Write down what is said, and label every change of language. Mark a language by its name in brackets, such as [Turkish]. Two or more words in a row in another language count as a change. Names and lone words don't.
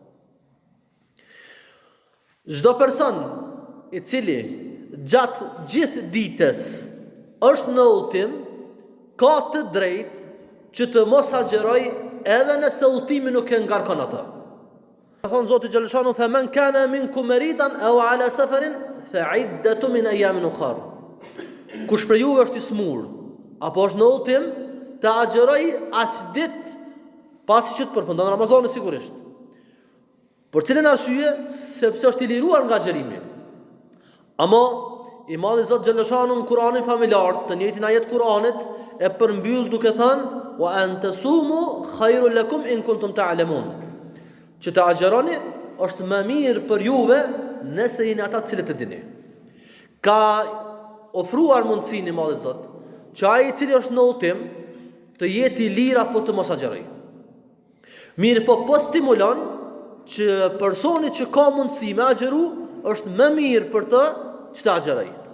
[Albanian] Çdo person I cili gjatë gjithë ditës është në udhtim ka të drejtë që të mos agjeroj edhe nëse udhtimi nuk e ngarkon atë. Thonë Zoti Gjellëshanu, [Arabic] "فمن كان منكم مريضا أو على سفر فعدة من أيام أخر." [Albanian] Kush për juve është I smur apo është në udhtim, të agjeroj aq ditë pasi që të përfundon Ramazani sigurisht. Për cilën arsye? Sepse është I liruar nga agjerimi. Ama I madhi Zot Gjellëshanu në Kur'anin familjar, të njëjtin ajet Kur'anit e përmbyll duke thënë, [Arabic] "وأن تصوموا خير لكم إن كنتم تعلمون." [Albanian] Që të agjeroni është më mirë për juve nëse jeni ata të cilët e dini. Ka ofruar mundësinë I madhi Zot që ai I cili është në udhtim të jetë I lirë apo të mos agjeroj. Mirë po stimulon që personi që ka mundësi me agjeru është më mirë për të që të agjeroj.